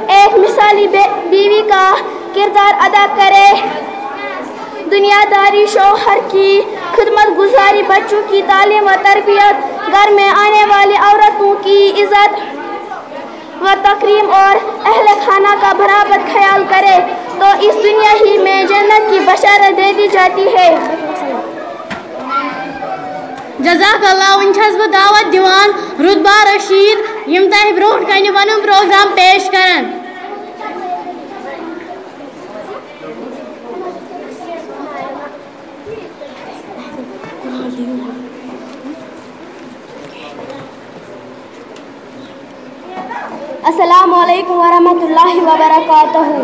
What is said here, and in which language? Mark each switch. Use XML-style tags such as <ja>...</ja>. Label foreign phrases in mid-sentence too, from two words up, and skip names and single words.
<hi>एक मिसाली बीवी का किरदार अदा करे, दुनियादारी, शौहर की खिदमत गुजारी, बच्चों की तालीम व तरबियत, घर में आने वाली औरतों की इज़्ज़त व तकरीम और अहले खाना का बराबर ख्याल करे तो इस दुनिया ही में जन्नत की बशारत दे दी जाती है।</hi> <ar>جزاک اللہ</ar> <ks>ون چھس بہ دعوت دیوان رتبہ رشید یم تہ برونٹ کنہ پنن پروگرام پیش کرن.</ks> <ar>السلام علیکم ورحمۃ اللہ وبرکاتہ.</ar>